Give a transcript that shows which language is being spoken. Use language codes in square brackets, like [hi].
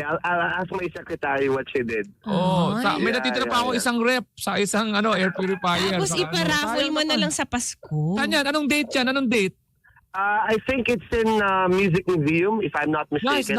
[en] I'll ask my secretary what she did. [tl] May natitira pa ako isang rep sa isang air purifier. Tapos iparaffle mo na lang sa Pasko. Saan yan? Anong date yan? Anong date? [en] I think it's in Music Museum, if I'm not mistaken.